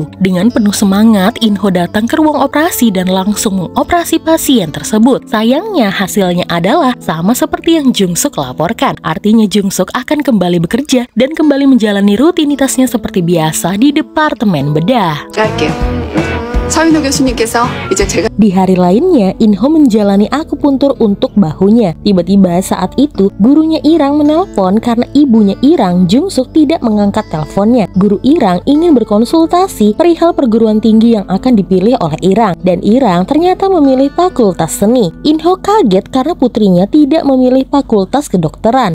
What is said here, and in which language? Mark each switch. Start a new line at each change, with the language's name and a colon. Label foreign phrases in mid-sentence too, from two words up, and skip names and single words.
Indonesian: Dengan penuh semangat, Inho datang ke ruang operasi dan langsung mengoperasi pasien tersebut. Sayangnya hasilnya adalah sama seperti yang Jungsuk laporkan. Artinya Jungsuk akan kembali bekerja dan kembali menjalani rutinitasnya seperti biasa di Departemen Bedah.
Korean: 할게요. 서인호 교수님께서 이제 제가
Indonesian: Di hari lainnya, Inho menjalani akupuntur untuk bahunya. Tiba-tiba saat itu, gurunya Irang menelpon karena ibunya Irang, Jungsuk, tidak mengangkat teleponnya. Guru Irang ingin berkonsultasi perihal perguruan tinggi yang akan dipilih oleh Irang. Dan Irang ternyata memilih fakultas seni. Inho kaget karena putrinya tidak memilih fakultas kedokteran.